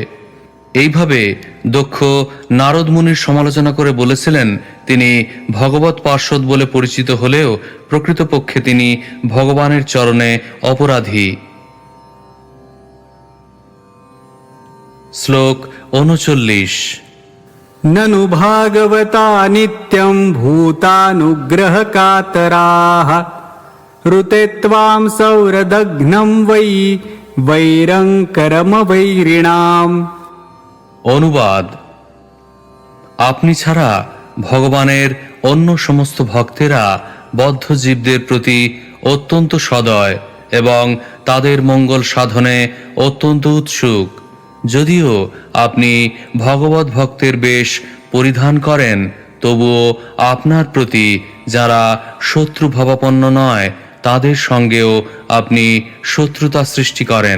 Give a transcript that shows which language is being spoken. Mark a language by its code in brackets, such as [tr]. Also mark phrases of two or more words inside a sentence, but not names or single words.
[bn] এইভাবে দক্ষ নারদ মুনির সমালোচনা করে বলেছিলেন তিনি ভগবৎ পার্ষদ বলে পরিচিত হলেও প্রকৃতপক্ষে তিনি ভগবানের চরণে অপরাধী। শ্লোক 39। [sa] ननु भागवता नित्यं भूतानुग्रहकातराः ऋते त्वां सौरदघ्नं वै वैरङ्करमवैरिणाम्। [bn] অনুবাদ। আপনি ছাড়া ভগবানের অন্য সমস্ত ভক্তেরা বদ্ধ জীবদের প্রতি অত্যন্ত সদয় এবং তাদের মঙ্গল সাধনে অত্যন্ত উৎসুক। যদিও আপনি ভগবত ভক্তের বেশ পরিধান করেন তবুও আপনার প্রতি যারা শত্রু ভাবাপন্ন নয় তাদের সঙ্গেও আপনি শত্রুতা সৃষ্টি করেন।